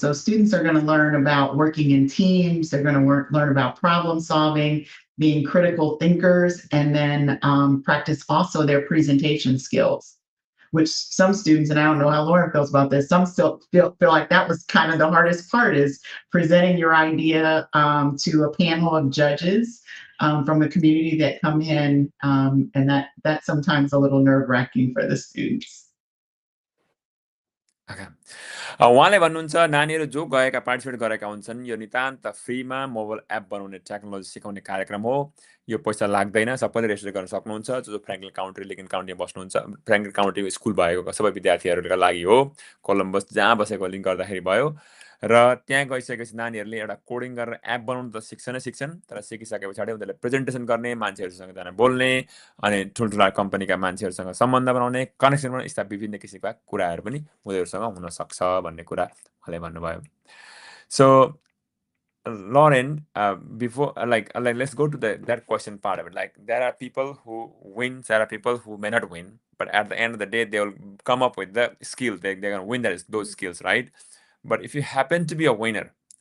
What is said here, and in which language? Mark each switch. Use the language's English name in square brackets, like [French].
[English] So students are going to learn about working in teams. They're going to learn about problem solving, being critical thinkers, and then practice also their presentation skills, which some students, and I don't know how Lauren feels about this, some still feel like that was kind of the hardest part, is presenting your idea to a panel of judges from the community that come in, and that's sometimes a little nerve-wracking for the students. Okay. [Nepali] उहाँले भन्नुहुन्छ नानीहरु जो गएका participate गरेका हुन्छन् यो नितान्त फ्रीमा mobile app बनाउने टेक्नोलोजी सिकाउने कार्यक्रम हो। यो पैसा लाग्दैन, सबैले रेजिस्टर गर्न सक्नुहुन्छ। जो फ्रैंकलिन काउन्टी लिंकन काउन्टीमा बस्नुहुन्छ, फ्रैंकलिन काउन्टी स्कुल भएको सबै विद्यार्थीहरुका लागि हो। कोलम्बस जहाँ बसेको लिंक गर्दाखेरि भयो। र त्यहाँ गइसकेपछि नानीहरुले एउटा कोडिङ गरेर एप बनाउन त सिक्छन्, तर सिकिसके पछाडी उनीहरुले प्रेजेन्टेसन गर्ने, मान्छेहरुसँग जान बोल्ने, अनि ठुलठुला कम्पनीका मान्छेहरुसँग सम्बन्ध बनाउने, कनेक्सन बनाउने, यस्ता विभिन्न किसिमका कुराहरु पनि उनीहरुसँग हुन सक्छ भन्ने कुरा उहाँले भन्नुभयो। [English] So Lauren, before like let's go to that question part of it. Like there are people who win, there are people who may not win, but at the end of the day they will come up with the skill. They're gonna win those skills, right? But if you happen to be a winner,